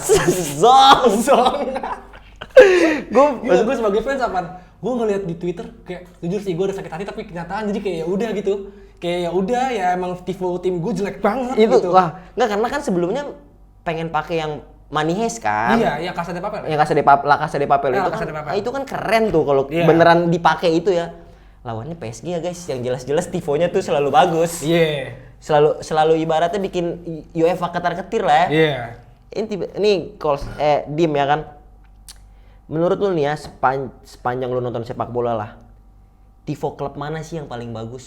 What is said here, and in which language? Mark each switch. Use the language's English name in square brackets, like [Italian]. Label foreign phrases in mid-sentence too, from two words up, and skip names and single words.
[Indonesian] Zong. Gue sebagai fans apaan? Gue ngeliat di Twitter kayak jujur sih gue udah sakit hati, tapi kenyataan jadi kayak ya udah gitu. Kayak ya udah ya emang tifo tim gue jelek banget itu gitu. wah nggak, karena kan sebelumnya pengen pakai yang Manihes kan. Iya, yang Casa de Papel. Yang La Casa de Papel itu Casa kan. de Papel. Itu kan keren tuh kalau beneran dipakai itu ya. Lawannya PSG ya guys, yang jelas-jelas tifonya tuh selalu bagus. Iya. Selalu ibaratnya bikin UEFA ketar-ketir lah ya. Iya. Ini Dim ya kan. Menurut lu nih ya, sepanjang lu nonton sepak bola lah, tifo klub mana sih yang paling bagus?